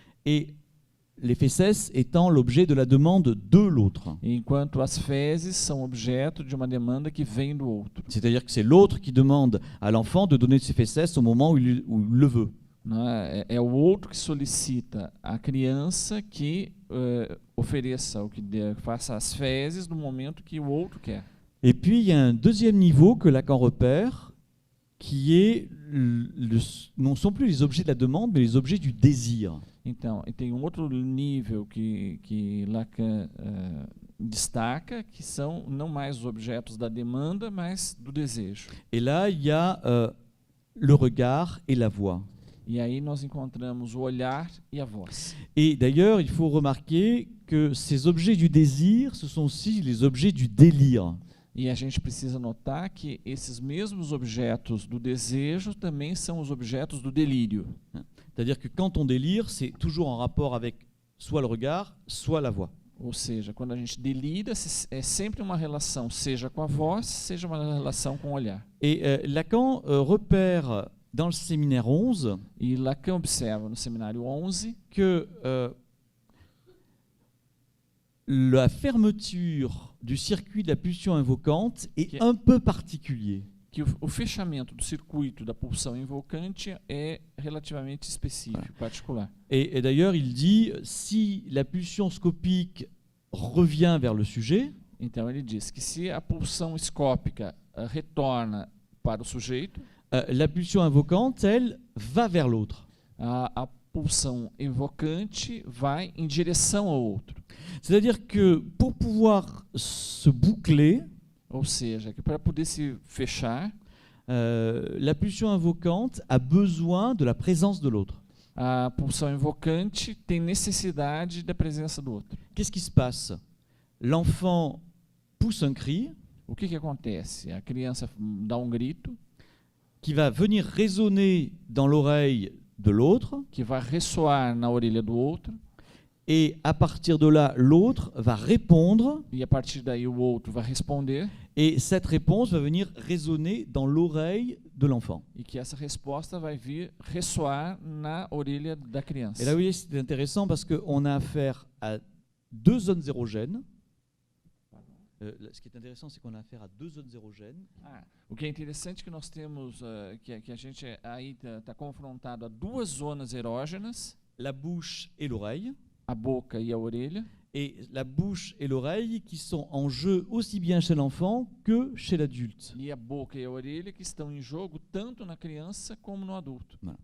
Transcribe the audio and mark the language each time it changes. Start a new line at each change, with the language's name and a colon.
French: Et les fesses étant l'objet de la demande de l'autre.
Portuguese: Enquanto as fezes são objeto de uma demanda que vem do outro.
French: C'est-à-dire que c'est l'autre qui demande à l'enfant de donner ses fesses au moment où il le veut.
Portuguese: É o outro que solicita à criança que ofereça, ou que faça as fezes no momento que o outro quer.
French: Et puis il y a un deuxième niveau que Lacan repère, qui est non sont plus les objets de la demande, mais les objets du désir.
Portuguese: Então, tem outro nível que Lacan destaca, que são não mais os objetos da demanda, mas do desejo.
French: Et là, il y a le regard et la voix.
Portuguese: E aí nós encontramos o olhar e a voz.
French: Et d'ailleurs, il faut remarquer que ces objets du désir, ce sont aussi les objets du délire.
Portuguese: E a gente precisa notar que esses mesmos objetos do desejo também são os objetos do delírio.
French: C'est-à-dire que quand on délire, c'est toujours en rapport avec soit le regard, soit la voix.
Portuguese: Ou seja, quando a gente delira, é sempre uma relação, seja com a voz, seja uma relação com o olhar.
French: Et Lacan repère dans le séminaire 11
Portuguese: E Lacan observa no seminário 11
French: que la fermeture du circuit de la pulsion invocante est un peu particulier.
Portuguese: Que o fechamento do circuito da pulsão invocante é relativamente específico, particular.
French: Et d'ailleurs, il dit, si la pulsion scopique revient vers le sujet,
Portuguese: Então ele diz que se a pulsão escópica retorna para o sujeito,
French: La pulsion invocante, elle, va vers l'autre.
Portuguese: a pulsão evocante vai em direção ao outro.
French: C'est-à-dire que pour pouvoir se boucler,
Portuguese: Ou seja, que para poder se fechar,
French: la pulsion invocante a besoin de la présence de l'autre.
Portuguese: a pulsão invocante tem necessidade da presença do outro.
French: Qu'est-ce qui se passe? L'enfant pousse un cri
Portuguese: O que acontece? A criança dá um grito
French: qui va venir résonner dans l'oreille de l'autre,
Portuguese: que vai ressoar na orelha do outro,
French: et à partir de là, l'autre va répondre,
Portuguese: e a partir daí o outro vai responder,
French: et cette réponse va venir résonner dans l'oreille de l'enfant.
Portuguese: e que essa resposta vai vir ressoar na orelha da criança.
French: Et là, vous voyez, c'est intéressant parce qu'on a affaire à deux zones érogènes. Ce qui est intéressant, c'est qu'on a affaire à deux zones érogènes
Portuguese: O que é interessante é que nós temos, que a gente aí está confrontado a duas zonas erógenas,
French: la bouche et l'oreille,
Portuguese: a boca e a orelha,
French: et la bouche et l'oreille qui sont en jeu aussi bien chez l'enfant que chez l'adulte.
Portuguese: e a boca e a orelha que estão em jogo tanto na criança como no adulto.